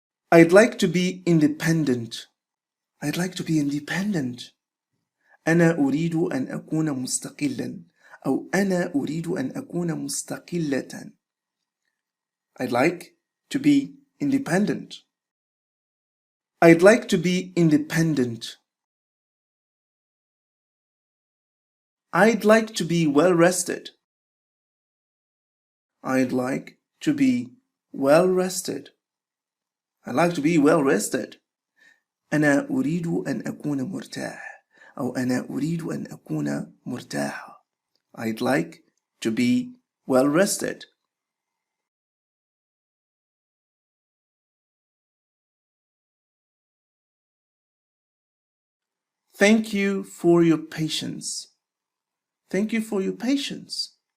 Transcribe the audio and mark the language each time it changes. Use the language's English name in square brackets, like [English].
[English] I'd like to be independent. I'd like to be independent. [Arabic] أنا أريد أن أكون مستقلا، أو أنا أريد أن أكون مستقلة. [English] I'd like to be independent. I'd like to be independent. I'd like to be well rested. I'd like to be well rested. I'd like to be well rested. [Arabic] أنا أريد أن أكون مرتاح، أو أنا أريد أن أكون مرتاحة. [English] I'd like to be well rested. Thank you for your patience. Thank you for your patience.